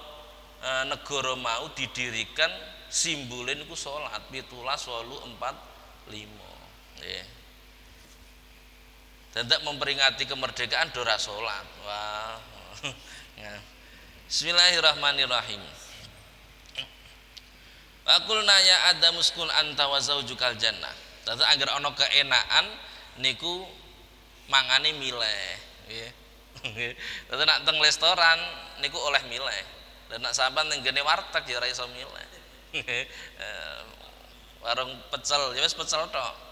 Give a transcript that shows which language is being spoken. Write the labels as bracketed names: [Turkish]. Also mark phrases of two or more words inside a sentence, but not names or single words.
[Indonesian] Negara mau didirikan [Javanese] simbole niku salat 17, 8, 4, 5. Nggih. Tentak memperingati kemerdekaan do ra salat. Wah. [Arabic] Bismillahirrahmanirrahim. وقلنا يا آدم اسكن أنت وزوجك الجنة. [Javanese] Dadi angger ana keenaan niku mangane milih nggih. Dadi nek teng restoran niku oleh milih. Dan nek sampean ning gene warteg ya ora iso milih. Warung pecel ya wis pecel tok.